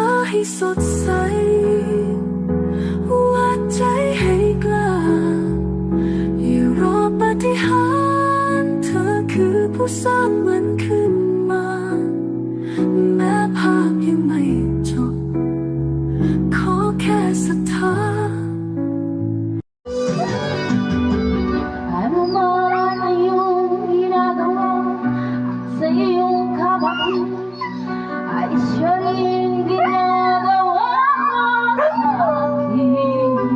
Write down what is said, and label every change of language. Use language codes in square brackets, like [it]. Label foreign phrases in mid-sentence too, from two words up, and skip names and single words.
[th] ให้สดใสวัดใจให้กล้าอย่ารอปาฏิหาริย์เธอคือผู้สร้างมันขึ้นมาแม้ภาพยังไม่จบขอแค่ศรัทธา [tl] Ano man ang iyong ginagawa sa iyong kapatid ay siya rin ginagawa mo sa akin.